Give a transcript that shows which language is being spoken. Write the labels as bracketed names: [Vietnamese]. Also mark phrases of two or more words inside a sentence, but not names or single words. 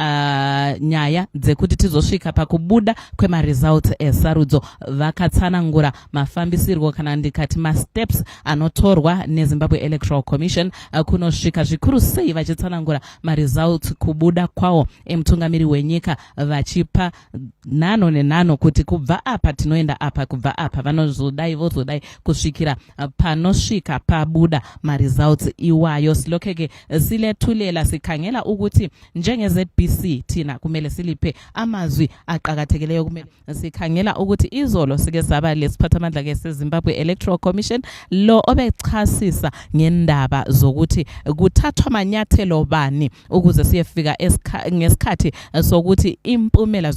[Shona] nyaya dzekuti tizosvika pakubuda kwemaresults esarudzo vakatsanangura mafambisirwo kana ndikati masteps anotorwa neZimbabwe Electoral Commission kunosvika zvikuru sei vachitsanangura maresults kubuda kwawo emutungamiri wenyika vachipa nano nenano kuti kubva apa tinoenda apa kubva apa vanozodai vozodai kusvikira panosvika pabuda maresults iwayo [North Ndebele] silokeke silethulela sikhangela ukuthi njengeZBC tina kumele silipe amazwi aqhakathekileyo kumele sikhangela ukuthi izolo sike saba lesiphathamandla ke seZimbabwe Electoral Commission lo obechasisa ngendaba zokuthi kuthathwa amanyathelo bani ukuze siyefika ngesikhathi sokuthi impumela